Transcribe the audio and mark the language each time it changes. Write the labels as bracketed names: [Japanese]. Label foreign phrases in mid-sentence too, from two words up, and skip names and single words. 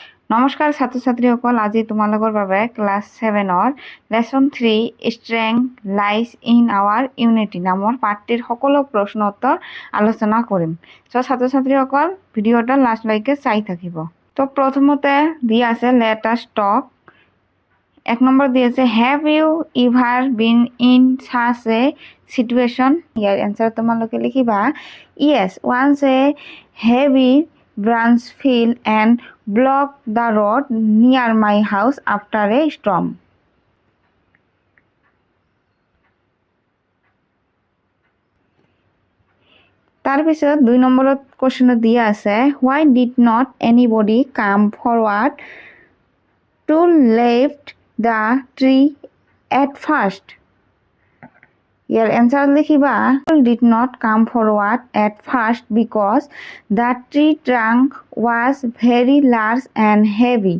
[Assamese] নমস্কাৰ ছাত্ৰ ছাত্ৰীসকল, আজি তোমালোকৰ বাবে ক্লাছ 7ৰ লেসন 3 ষ্ট্ৰেংথ লাইজ ইন আৱাৰ ইউনিটি নামৰ পাঠটিৰ সকলো প্ৰশ্ন উত্তৰ আলোচনা কৰিম। চ' ছাত্ৰ ছাত্ৰীসকল ভিডিঅ'টা লাষ্টলৈকে চাই থাকিব। তো প্ৰথমতে দিয়া আছে [English] let us talk. [Assamese] 1 নম্বৰ দিয়া আছে [English] Have you ever been in such a situation. [Assamese] ইয়াৰ এনসাৰ তোমালোকে লিখিবা [English] yes once a heavy branch fell and blocked the road near my house after a storm. [Assamese] তাৰপিছত 2 নম্বৰত কোৱেশ্চন দিয়া আছে [English] why did not anybody come forward to lift the tree at first? Your answer লিখিবা did not come forward at first because the tree trunk was very large and heavy.